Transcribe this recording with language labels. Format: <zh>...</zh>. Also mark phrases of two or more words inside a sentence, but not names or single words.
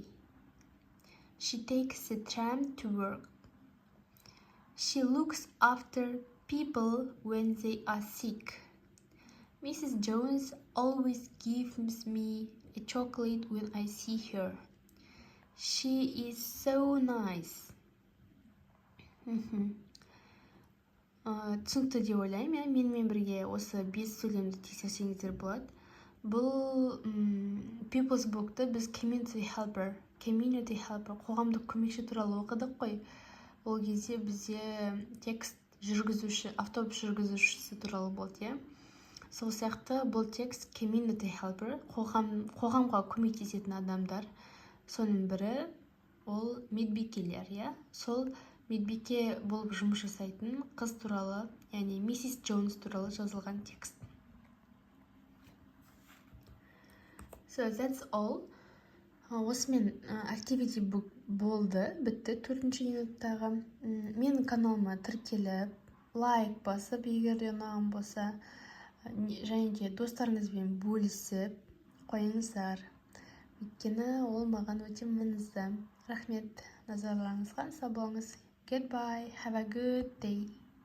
<en>She takes the tram to work. She looks after people when they are sick. Mrs. Jones always gives me a chocolate when I see her. She is so nice.</en> <kk>Түсінікті деп ойлаймын. Менімен бірге осы 5 сөйлемді тексерсеңіздер болады. Бұл People's Book'ты біз</kk> <en>community helper,</en> <kk>қоғамдық көмекші туралы оқыдық қой. Ол кезде бізде текст жүргізуші, автобус жүргізушісі туралы болды, Сол сияқты бұл текст</kk> <en>community helper,</en> <kk>қоғамға көмектесетін адамдар. Соның бірі ол медбикелер, Сол медбике болып жұмыс жасайтын қыз туралы, яғни Mrs. Jones туралы жазылған текст.</kk> <en>So that's all.</en> <kk>Осымен</kk> <en>activity book</en> <kk>болды, бітті 4-ші минуттағы. Менің каналыма тіркеліп, лайк басып, егер де ұнаған болса, және де достарыңызбен бөлісіп қойыңыздар. Өйткені ол маған өте маңызды. Рахмет назарларыңызға, сау болыңыз.</kk> <en>Goodbye, have a good day.</en>